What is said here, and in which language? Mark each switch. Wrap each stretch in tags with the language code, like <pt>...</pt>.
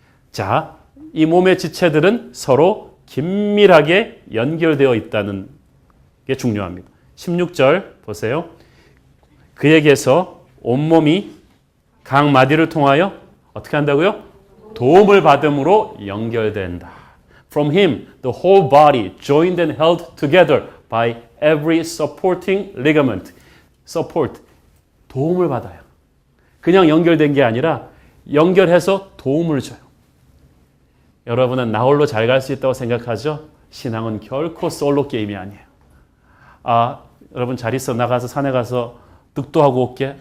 <ko>자, 이 몸의 지체들은 서로 긴밀하게 연결되어 있다는 게 중요합니다. 16절 보세요. 그에게서 온몸이 각 마디를 통하여 어떻게 한다고요? 도움을 받음으로 연결된다.</ko> <en>From him, the whole body, joined and held together by every supporting ligament.</en> <ko>Support, 도움을 받아요. 그냥 연결된 게 아니라 연결해서 도움을 줘요. 여러분은 나 홀로 잘 갈 수 있다고 생각하죠? 신앙은 결코 솔로 게임이 아니에요. 아, 여러분 잘 있어. 나가서 산에 가서 득도하고 올게.</ko>